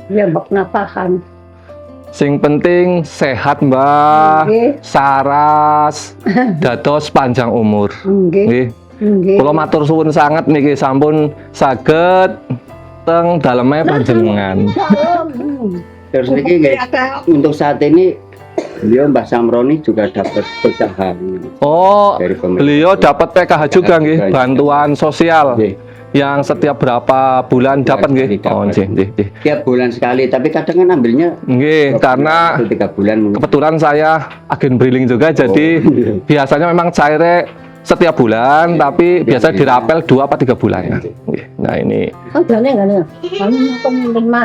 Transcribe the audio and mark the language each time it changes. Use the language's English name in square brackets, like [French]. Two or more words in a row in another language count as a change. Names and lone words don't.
[Javanese] ya bak napahan. Sing penting sehat, Mbah. Nggih. Saras, dados panjang umur. Nggih. Nggih. Nggih. Kula matur suwun sanget niki sampun saged teng daleme panjenengan. [Indonesian] Terus niki guys, untuk saat ini beliau Mbah Samroni juga dapat pecahan Oh, dari pemerintah. beliau dapat PKH juga nggih, juga. bantuan sosial. [Javanese] Nggih. [Indonesian] Yang setiap berapa bulan dapat nggih? Dapat. [Javanese] Oh, nggih, nggih. [Indonesian] Tiap bulan sekali, tapi kadang kan ambilnya Nggih, karena 3 bulan mungkin. kebetulan saya agen briling juga, jadi iya. biasanya memang cairnya setiap bulan, tapi biasa iya. dirapel 2 apa 3 bulan. Nggih. Nah ini Oh, jane enggak nih. Kamu pemimpin mana?